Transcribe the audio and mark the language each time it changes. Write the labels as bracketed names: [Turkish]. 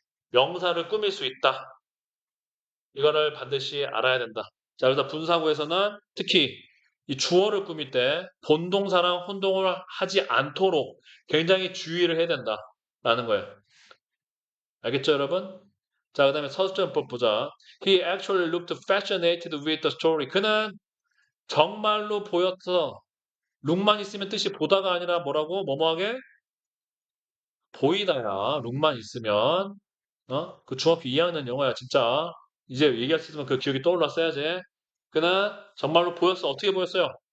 [Korean] 명사를 꾸밀 수 있다. 이거를 반드시 알아야 된다. 자, 그래서 분사구에서는 특히 이 주어를 꾸밀 때 본동사랑 혼동을 하지 않도록 굉장히 주의를 해야 된다라는 거예요. 알겠죠, 여러분? 자, 그 다음에 서술전법 보자. [English] He actually looked fascinated with the story. [Korean] 그는 정말로 보였어. 룩만 있으면 뜻이 보다가 아니라 뭐라고? 뭐뭐하게? 보이다야. 룩만 있으면. 그 중학교 2학년 영어야, 진짜. 이제 얘기할 수 있으면 그 기억이 떠올랐어야지. 그는 정말로 보였어. 어떻게 보였어요?